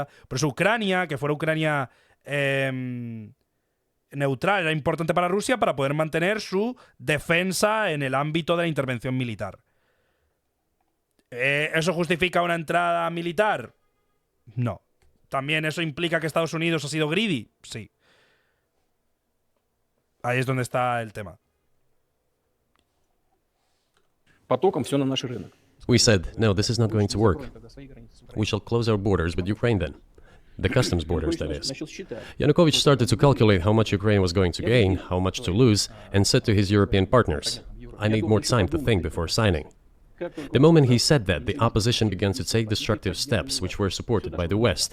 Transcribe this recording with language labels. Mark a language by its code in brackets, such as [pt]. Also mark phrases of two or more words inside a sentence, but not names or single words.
[es] Por eso Ucrania, que fuera Ucrania neutral, era importante para Rusia para poder mantener su defensa en el ámbito de la intervención militar. ¿Eso justifica una entrada militar? No. ¿También eso implica que Estados Unidos ha sido greedy? Sí. Ahí es donde está el tema. [ru] Потоком все на наш рынок. [en] We said, no, this is not going to work. We shall close our borders with Ukraine then. The customs borders, that is. Yanukovych started to calculate how much Ukraine was going to gain, how much to lose, and said to his European partners, "I need more time to think before signing." The moment he said that, the opposition began to take destructive steps which were supported by the West.